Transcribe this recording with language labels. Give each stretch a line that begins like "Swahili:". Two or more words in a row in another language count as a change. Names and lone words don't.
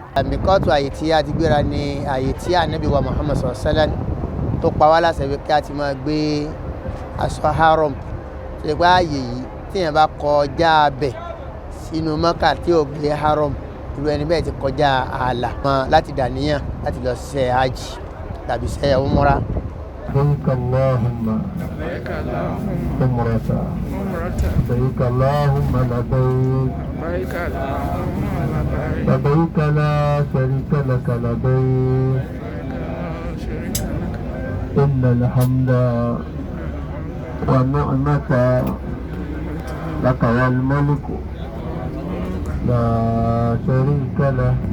Yoruba: Àmìkọ́tù àyè tí a ti gbéra ni àyè tí Ànábì wa Muhammad
Arabic: صلى الله عليه وسلم
Yoruba: tó pa wá láṣẹ pé kí a ti máa gbé aṣọ haram. Ṣé pé àyè yìí tíyẹn bá kọjá bẹ̀ sínú Mọ́kà tí ò gbé haram, irú ẹni bẹ́ẹ̀ ti kọjá ààlà mọ́ láti dàníyàn láti lọ ṣe hajj tàbí ṣe umrah.
Arabic: لبيك اللهم لبيك اللهم عمرة لبيك اللهم لبيك لبيك اللهم لبيك لبيك لا شريك لك لبيك إن الحمد والنعمة لك والملك لا شريك له